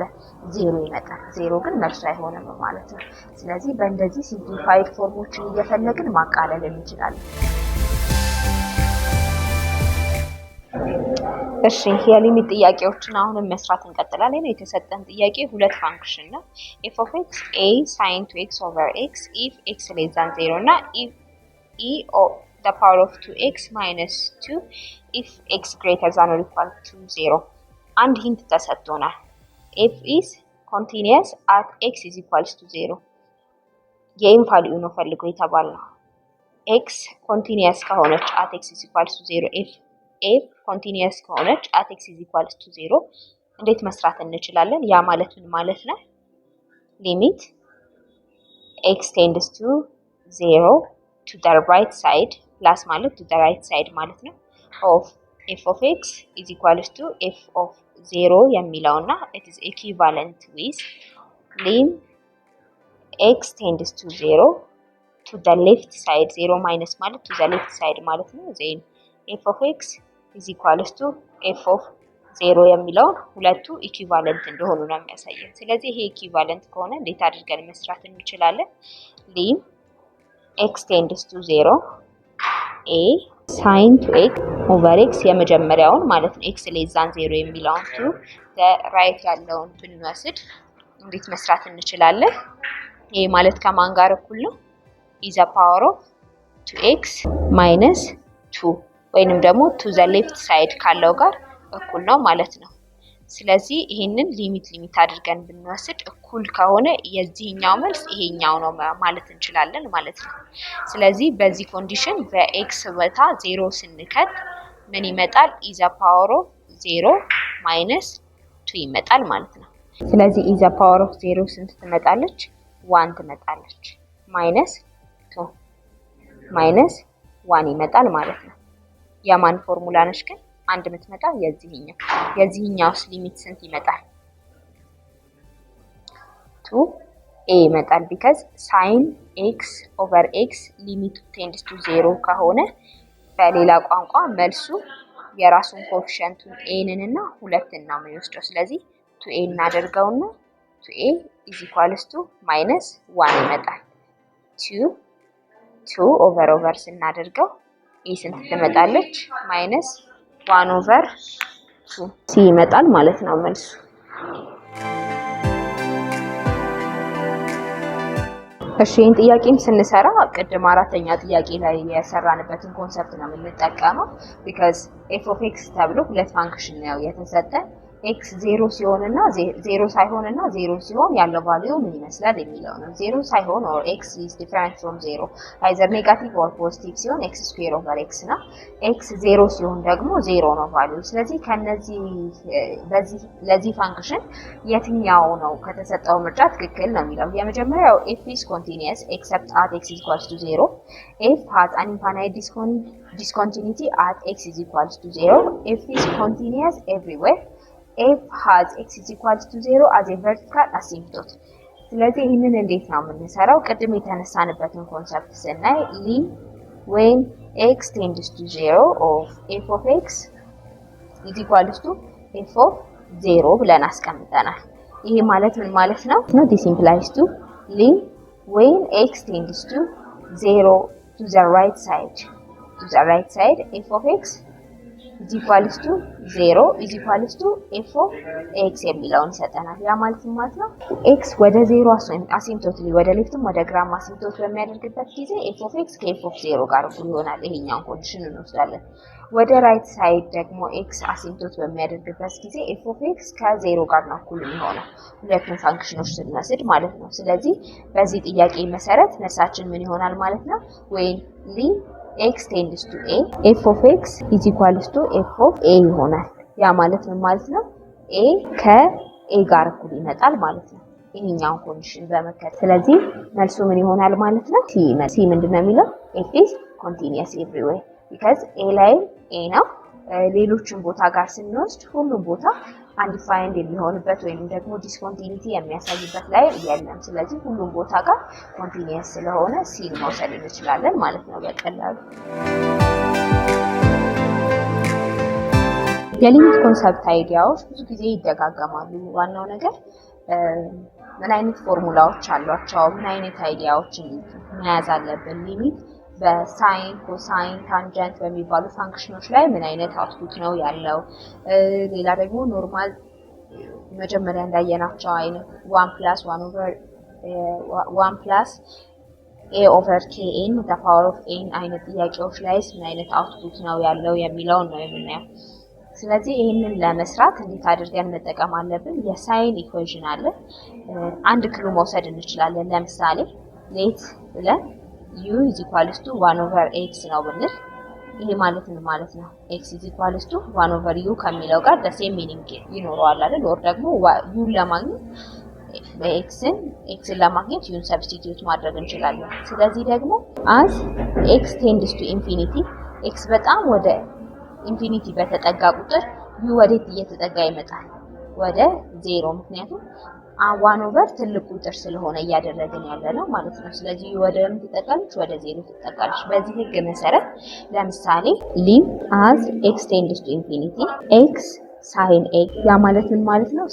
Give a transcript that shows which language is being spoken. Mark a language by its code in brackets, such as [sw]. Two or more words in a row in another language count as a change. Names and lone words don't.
[am] 0 ይመጣል። 0 ግን መልሱ አይሆንም ማለት ነው። ስለዚህ በእንደዚህ ሲምፕሊፋይድ ፎርሞችን እየፈለግን ማቃለል እንችላለን። እሺ የሊሚት ጥያቄዎችን አሁንም መስራት እንቀጥላለን። የተሰጠን ጥያቄ ሁለት ፋንክሽን ነው [en] f of x a sin 2x over x if x less than 0 እና if e of the power of 2x minus 2 if x greater than or equal to 0 [am] አንድ ሂንት ተሰጥቶናል። [en] f is continuous at x is equals to 0 [am] የኤም ቫልዩ ነው ፈልጎ የተባልነው። [en] x continuous ከሆነች at x is equals to 0 f continuous ከሆነች at x is equals to 0 [am] እንዴት መስራት እንችላለን? ያ ማለት ምን ማለት ነው? ሊሚት [en] x tends to 0 to the right side plus ማለት to the right side [am] ማለት ነው [en] of f of x is equals to f of 0 የሚለውና it is equivalent with lim x tends to 0 to the left side 0 minus ማለት to the left side [am] ማለት ነው [en] then f of x is equals to f of 0 [am] የሚለው ሁለቱ ኢኩቫለንት እንደሆኑ ነው የሚያሳየን። ስለዚህ ይሄ ኢኩቫለንት ከሆነ እንዴት አድርገን መስራት እንችላለን? [en] lim x tends to 0 a sin 2x over x [am] የመጀመሪያውን ማለት ነው [en] x less than 0 የሚለውን to the right [am] ያለውን ብንወስድ እንዴት መስራት እንችላለን? ይሄ ማለት ከማን ጋር እኩል ነው? [en] is a power of 2x minus 2 [am] ወይንም ደግሞ [en] to the left side [am] ካለው ጋር እኩል ነው ማለት ነው። ስለዚህ ይሄንን ሊሚት አድርገን ብንወስድ እኩል ከሆነ የዚህኛው መልስ ይሄኛው ነው ማለት እንችላለን ማለት ነው። ስለዚህ በዚህ ኮንዲሽን በኤክስ ቦታ 0 ስንከት ምን ይመጣል? [en] is a power of 0 minus 2 [am] ይመጣል ማለት ነው። ስለዚህ [en] is a power of 0 [am] ስንት ትመጣለች? 1 ትመጣለች። [en] minus 2 minus 1 [am] ይመጣል ማለት ነው። የማን ፎርሙላ ነች ግን አንድ የምትመጣው የዚህኛውስ ሊሚት ስንት ይመጣል? 2a ይመጣል [en] because sin x over x [am] ሊሚቱ [en] tends to 0 [am] ከሆነ በሌላ ቋንቋ መልሱ የራሱን ኮኤፊሺየንቱን a እና 2 ነው የሚወስደው። ስለዚህ 2a እናደርገውና [en] 2a is equals to minus 1 [am] ይመጣል። 2 over ስናደርገው a ስንት ትመጣለች? [en] minus 1 over 2 [am] c ይመጣል ማለት ነው መልሱ። እሺ ይህን ጥያቄም ስንሰራ ቅድም አራተኛ ጥያቄ ላይ የሰራንበትን ኮንሰፕት ነው የምንጠቀመው [en] because f of x [am] ተብሎ ሁለት ፋንክሽን ነው የተሰጠ x 0 ሲሆንና 0 ሳይሆንና 0 ሲሆን ያለው ቫልዩ ምን ይመስላል የሚለው ነው። 0 ሳይሆን [en] or x is different from 0 either negative or positive ሲሆን x square over x ነው። x 0 [am] ሲሆን ደግሞ 0 ነው ቫልዩ። ስለዚህ ከነዚህ ለዚህ ፋንክሽን የትኛው ነው ከተሰጠው ምርጫ ትክክል ነው የሚለው የመጀመሪያው [en] f is continuous except at x is equals to 0 f has an infinite discontinuity at x is equals to 0 f is continuous everywhere f has x is equals to 0 as a vertical asymptote። [am] ስለዚህ ይህንን እንዴት ነው የምንሰራው? ቅድም የተነሳንበትን ኮንሰፕት ስናይ [en] lim when x tends to 0 of f of x is equals to f of 0 [am] ብለን አስቀምጠናል። ይሄ ማለት ምን ማለት ነው? [en] this implies to lim when x tends to 0 to the right side f of x is equals to 0 is equals to f of x [am] የሚለውን ይሰጠናል። ያ ማለት ነው x ወደ 0 አሲምፕቶትሊ ወደ ሌፍትም ወደ ግራም አሲምፕቶት በሚያደርግበት ጊዜ [en] f of x [am] ከf of 0 ጋር እኩል ይሆናል። ይሄኛውን ኮንዲሽን እንወስዳለን። ወደ ራይት ሳይድ ደግሞ x አሲምፕቶት በሚያደርግበት ጊዜ [en] f of x [am] ከ0 ጋር ነው እኩል የሚሆነው ሁለቱም ፋንክሽኖች ስንወስድ ማለት ነው። ስለዚህ በዚህ ጥያቄ መሰረት መልሳችን ምን ይሆናል ማለት ነው? [en] when x tends to a f of x is equals to f of a [am] ይሆናል። ያ ማለት ምን ማለት ነው? a ከa ጋር እኩል ይመጣል ማለት ነው ይሄኛውን ኮንዲሽን በመከተል። ስለዚህ መልሱ ምን ይሆናል ማለት ነው? c ምንድነው የሚለው [en] f is continuous everywhere because [am] a ላይ a ነው። ሌሎችን ቦታ ጋር ስንወስድ ሁሉም ቦታ አንዲፋይንድ የሚሆንበት ወይንም ደግሞ ዲስኮንቲኒቲ የሚያሳይበት ላይ የለም። ስለዚህ ሁሉም ቦታ ጋር ኮንቲኒየስ ስለሆነ ሲን መውሰድ እንችላለን ማለት ነው በቀላሉ። የሊሚት ኮንሰፕት አይዲያዎች ብዙ ጊዜ ይደጋገማሉ። ዋናው ነገር ምን አይነት ፎርሙላዎች አሏቸው፣ ምን አይነት አይዲያዎችን መያዝ አለብን፣ ሊሚት በሳይን ኮሳይን ታንጀንት በሚባሉ ፋንክሽኖች ላይ ምን አይነት አውትፑት ነው ያለው። ሌላ ደግሞ ኖርማል መጀመሪያ እንዳየናቸው አይነት [en] 1 + a over kn the power of n [am] አይነት ጥያቄዎች ላይ ምን አይነት አውትፑት ነው ያለው የሚለው ነው የምናየው። ስለዚህ ይሄንን ለመስራት እንዴት አድርገን መጠቀም አለብን? የሳይን ኢኩዌሽን አለ። አንድ ክሉ መውሰድ እንችላለን። ለምሳሌ ሌት ብለን [en] u is equals to 1 over x [am] ነው ብንል ይሄ ማለት ምን ማለት ነው? [en] x is equals to 1 over u [am] ከሚለው ጋር [en] the same meaning [am] ይኖረዋል አይደል? ወር ደግሞ u ለማግኘት x ለማግኘት u ሰብስቲቲዩት ማድረግ እንችላለን። ስለዚህ ደግሞ [en] as x tends to infinity [am] x በጣም ወደ ኢንፊኒቲ በተጠጋ ቁጥር u ወዴት እየተጠጋ ይመጣል? ወደ 0። ምክንያቱም 1 over ትልቅ ቁጥር ስለሆነ እያደረግን ያለ ነው ማለት ነው። ስለዚህ ወደ ምን ትጠጋለች? ወደ 0 ትጠጋለች። በዚህ ህግ መሰረት ለምሳሌ [en] lim as x tends to infinity x sin x [am] ያ ማለት ምን ማለት ነው?